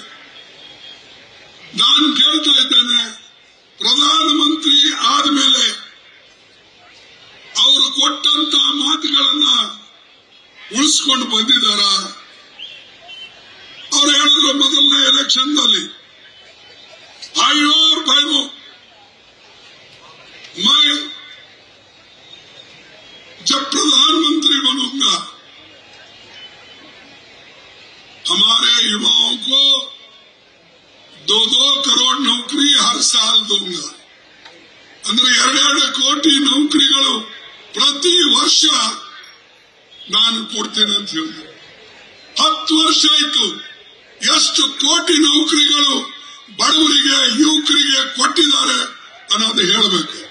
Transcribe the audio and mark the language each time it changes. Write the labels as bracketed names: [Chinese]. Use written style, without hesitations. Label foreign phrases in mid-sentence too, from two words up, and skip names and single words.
[Kannada] ನಾನು ಕೇಳ್ತಾ ಇದ್ದೇನೆ, ಪ್ರಧಾನಮಂತ್ರಿ ಆದ್ಮೇಲೆ ಅವರು ಕೊಟ್ಟಂತ ಮಾತುಗಳನ್ನ ಉಳಿಸ್ಕೊಂಡು ಬಂದಿದ್ದಾರ? ಅವ್ರು ಹೇಳಿದ್ರು ಮೊದಲನೇ ಎಲೆಕ್ಷನ್ ನಲ್ಲಿ, [Hindi] आयो और भाइयों, मैं जब प्रधानमंत्री बनूंगा हमारे युवाओं को 2-2 करोड़ नौकरी हर साल दूंगा. [Kannada] ಅಂದ್ರೆ 2 ಕೋಟಿ ನೌಕರಿಗಳು ಪ್ರತಿ ವರ್ಷ ನಾನು ಕೊಡ್ತೇನೆ ಅಂತ ಹೇಳಿದೆ. 10 ವರ್ಷ ಆಯ್ತು. ಎಷ್ಟು ಕೋಟಿ ನೌಕರಿಗಳು ಬಡವರಿಗೆ, ಯುವಕರಿಗೆ ಕೊಟ್ಟಿದ್ದಾರೆ ಅನ್ನೋದು ಹೇಳಬೇಕು.